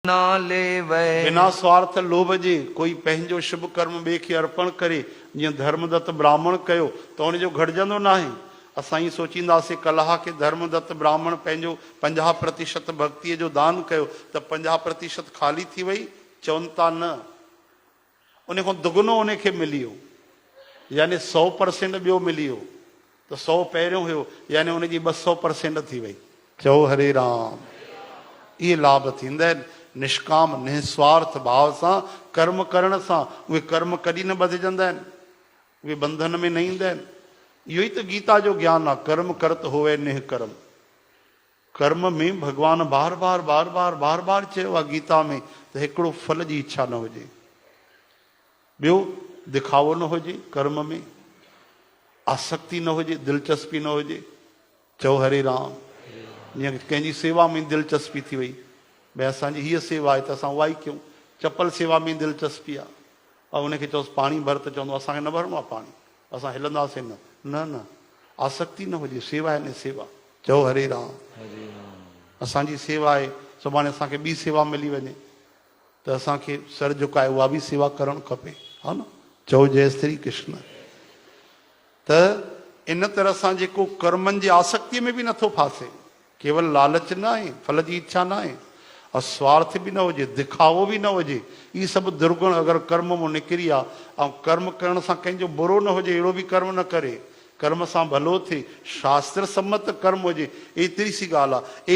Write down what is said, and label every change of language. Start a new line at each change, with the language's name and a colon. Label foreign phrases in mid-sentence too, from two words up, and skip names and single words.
Hindi: ना लेवै।
Sindhi: बिना स्वार्थ लोभ जे कोई पंहिंजो शुभ कर्म ॿिए खे अर्पण करे, जीअं धर्मदत्त ब्राह्मण कयो त उनजो घटिजंदो न आहे। असां ई सोचींदासीं कलह खे धर्मदत्त ब्राह्मण पंहिंजो 50% भक्तीअ जो दान कयो त 50% ख़ाली थी वई, चवनि था न, उन खां दुगनो उनखे मिली वियो, यानी 100% ॿियो मिली वियो। त 100 पहिरियों हुयो, यानी उनजी 200% थी वई। चओ हरे राम। इहे लाभ थींदा आहिनि निष्काम निस्वार्थ भाव सां कर्म करण सां। उहे कर्म कॾहिं न बधिजंदा आहिनि, उहे बंधन में न ईंदा आहिनि। इहो ई त गीता जो ज्ञान आहे,
Punjabi: कर्म करत होवे निह कर्म।
Sindhi: कर्म में भॻवानु बार बार चयो आहे गीता में त हिकिड़ो फल जी इच्छा न हुजे, ॿियो दिखावो न हुजे, कर्म में आसक्ति न हुजे, दिलचस्पी न हुजे। चओ हरे राम। जीअं कंहिंजी सेवा में दिलचस्पी थी वई, भई असांजी हीअ सेवा आहे त असां उहा ई कयूं। चपल सेवा में दिलचस्पी आहे, ऐं उनखे चयोसि पाणी भर त चवंदो असांखे न भरिणो आहे पाणी, असां हिलंदासीं न। न आसक्ति न हुजे, सेवा आहे न सेवा। चओ हरे राम। असांजी सेवा आहे, सुभाणे असांखे ॿी सेवा मिली वञे त असांखे सर झुकाए उहा बि सेवा करणु खपे, हा न। चओ जय श्री कृष्ण। त इन तरह सां जेको कर्मनि जी आसक्तिअ में बि नथो फासे, केवल लालच न आहे, फल जी इच्छा न आहे, और स्वार्थ बि न हुजे, दिखावो बि न हुजे। इहे सभु दुर्गुण अगरि कर्म मां निकिरी आहे, ऐं कर्म करण सां कंहिंजो बुरो न हुजे, अहिड़ो बि कर्म न करे, कर्म सां भलो थिए, शास्त्र सम्मत कर्म हुजे, एतिरी सी ॻाल्हि आहे।